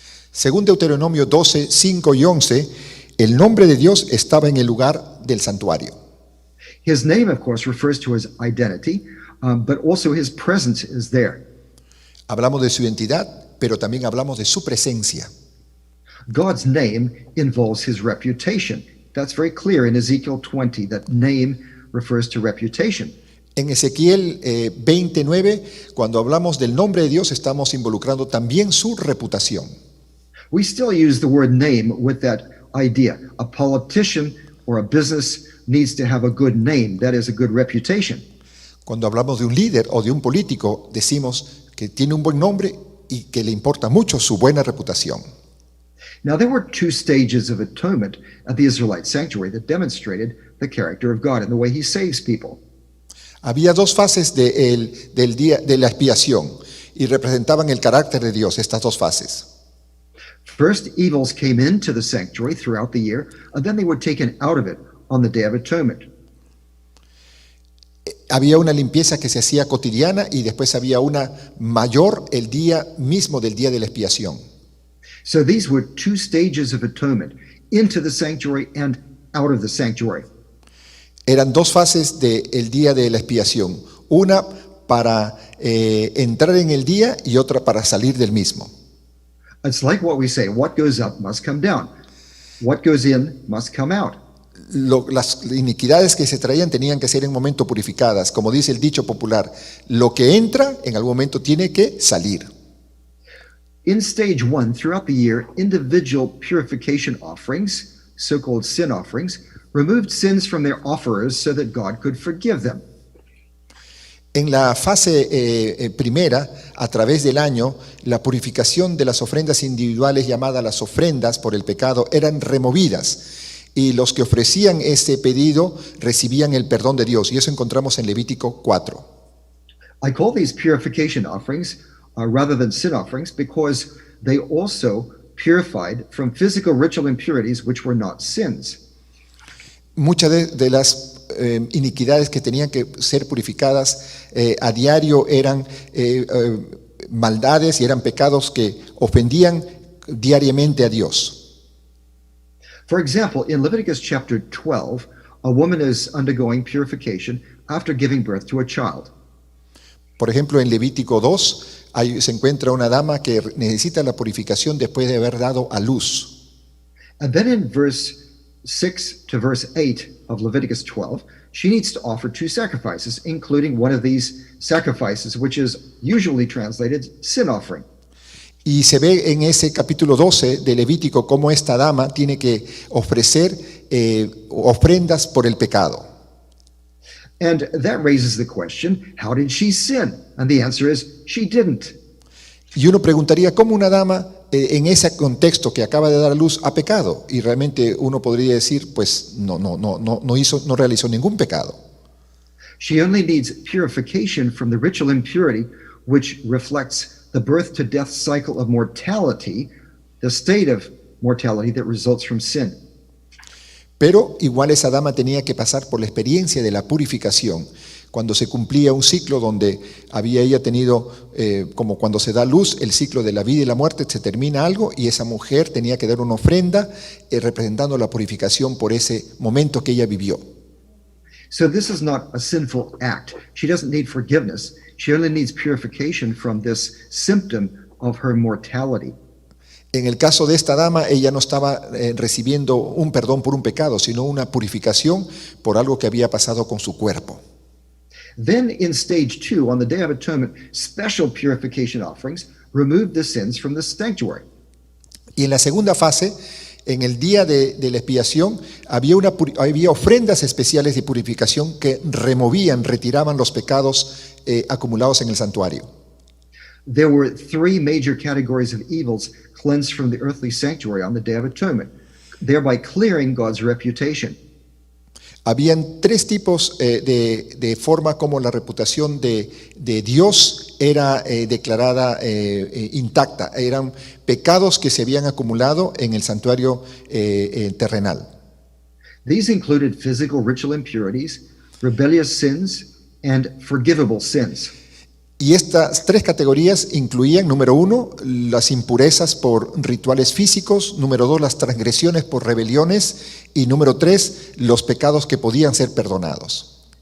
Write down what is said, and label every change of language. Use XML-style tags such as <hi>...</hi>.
<es>Según Deuteronomio 12, 5 y 11, el nombre de Dios estaba en el lugar del santuario.</es> <en>His name, of course, refers to his identity, but also his presence is there.</en> <es>Hablamos de su identidad, pero también hablamos de su presencia.</es> <en>God's name involves his reputation. That's very clear in Ezekiel 20, that name refers to reputation.</en> <es>En Ezequiel 29, cuando hablamos del nombre de Dios, estamos involucrando también su reputación.</es> <en>We still use the word name with that idea. A politician or a business needs to have a good name, that is a good reputation.</en> <es>Cuando hablamos de un líder o de un político, decimos que tiene un buen nombre y que le importa mucho su buena reputación.</es> <en>Now, there were two stages of atonement at the Israelite sanctuary that demonstrated the character of God and the way he saves people.</en> <es>Había dos fases del día de la expiación y representaban el carácter de Dios, estas dos fases.</es> <en>First, evils came into the sanctuary throughout the year, and then they were taken out of it on the Day of Atonement.</en> <es>Había una limpieza que se hacía cotidiana y después había una mayor el día mismo del día de la expiación.</es> <en>So these were two stages of atonement, into the sanctuary and out of the sanctuary.</en> <es>Eran dos fases del día de la expiación, una para entrar en el día y otra para salir del mismo.</es> <en>It's like what we say, what goes up must come down. What goes in must come out.</en> <es>Las iniquidades que se traían tenían que ser en momento purificadas. Como dice el dicho popular, lo que entra en algún momento tiene que salir.</es> <en>In stage 1, throughout the year, individual purification offerings, so-called sin offerings, removed sins from their offerers so that God could forgive them.</en> <es>En la fase primera, a través del año, la purificación de las ofrendas individuales llamadas las ofrendas por el pecado eran removidas y los que ofrecían ese pedido recibían el perdón de Dios. Y eso encontramos en Levítico 4.</es> <en>I call these purification offerings rather than sin offerings because they also purified from physical ritual impurities which were not sins.</en> <es>Muchas de las iniquidades que tenían que ser purificadas a diario eran maldades y eran pecados que ofendían diariamente a Dios.</es> <en>For example, in Leviticus chapter 12, a woman is undergoing purification after giving birth to a child.</en> <es>Por ejemplo, en Levítico 2 se encuentra una dama que necesita la purificación después de haber dado a luz.</es> <en>And then in verse 6 to verse 8 of Leviticus 12, she needs to offer 2 sacrifices, including one of these sacrifices, which is usually translated sin offering.</en> <es>Y se ve en ese capítulo 12 de Levítico cómo esta dama tiene que ofrecer ofrendas por el pecado.</es> <en>And that raises the question, how did she sin? And the answer is, she didn't.</en> <es>Y uno preguntaría, ¿cómo una dama en ese contexto que acaba de dar a luz ha pecado? Y realmente uno podría decir, pues no realizó ningún pecado.</es> <en>She only needs purification from the ritual impurity, which reflects the birth to death cycle of mortality, the state of mortality that results from sin.</en> <es>Pero igual esa dama tenía que pasar por la experiencia de la purificación, cuando se cumplía un ciclo donde había ella tenido, como cuando se da luz, el ciclo de la vida y la muerte, se termina algo y esa mujer tenía que dar una ofrenda representando la purificación por ese momento que ella vivió.</es> <en>So this is not a sinful act. She doesn't need forgiveness. She only needs purification from this symptom of her mortality.</en> <es>En el caso de esta dama, ella no estaba recibiendo un perdón por un pecado, sino una purificación por algo que había pasado con su cuerpo.</es> <en>Then in stage 2, on the Day of Atonement, special purification offerings removed the sins from the sanctuary.</en> <es>Y en la segunda fase, en el día de la expiación, había ofrendas especiales de purificación que retiraban los pecados acumulados en el santuario.</es> <en>There were 3 major categories of evils cleansed from the earthly sanctuary on the Day of Atonement, thereby clearing God's reputation.</en> <es>Habían 3 tipos de forma como la reputación de Dios era declarada intacta. Eran pecados que se habían acumulado en el santuario terrenal.</es> <en>These included physical ritual impurities, rebellious sins, and forgivable sins.</en> <es>Y estas 3 categorías incluían, número 1, las impurezas por rituales físicos, número 2, las transgresiones por rebeliones, y número 3, los pecados que podían ser perdonados.</es>